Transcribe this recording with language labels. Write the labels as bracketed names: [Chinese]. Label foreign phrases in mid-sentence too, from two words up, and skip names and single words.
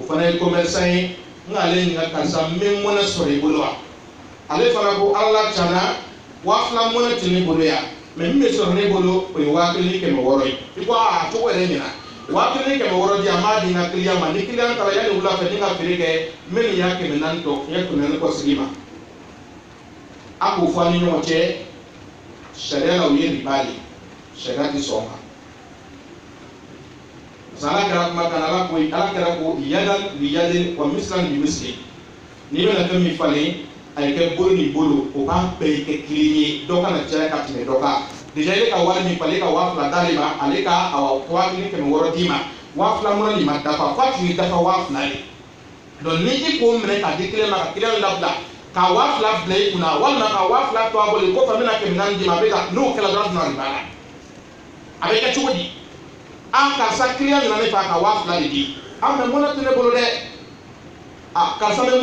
[Bambara] fana ye commerçant ye n k'ale ɲininka karisa n bɛ mɔnɛ sɔrɔ i bolo wa ale fana ko ala tiɲɛna 2000 mɔnɛ tɛ ne bolo yan mɛ min bɛ sɔrɔ ne bolo o ye 1600 ye i ko a cogo yɛrɛ ɲɛna 1600 di a m'a di n ka client ma ni client taara yanni wula fɛ ni ka feere kɛ n bɛ nin y'a 400 tɔ n ye 400 kɔ sigi ma a k'o fɔ an ni ɲɔgɔn cɛ sariya la o ye riba de sariya tɛ sɔn kan [French] parce que [Bambara] ala kɛra kuma kan ala kɛra ko [Arabic] يدا لي يد وا مثلا بي مثل [Bambara] n'i bɛna fɛn min falen a ye kɛ bolo ni bolo o b'a bɛɛ kɛ kelen ye dɔ kana caya ka tɛmɛ dɔ kan déjà ile ka wari min falen e ka 2000 d'ale ma ale ka 1600 d'i ma 2000 mɔnɛ nin ma dafa f'a tigi dafa 2000 de donc ni i k'o minɛ k'a di kelen ma ka kelen labila ka 2000 bila i kunna walima ka 2000 to a bolo kɔfɛ n bɛna 400 d'i ma a bɛ ka n'o kɛla dɔrɔn tɛna riba la a bɛ kɛ cogo di a karisa client nana ne fɛ a ka 2000 de di a mɛ mɔnɛ tɛ ne bolo dɛ a karisa bɛ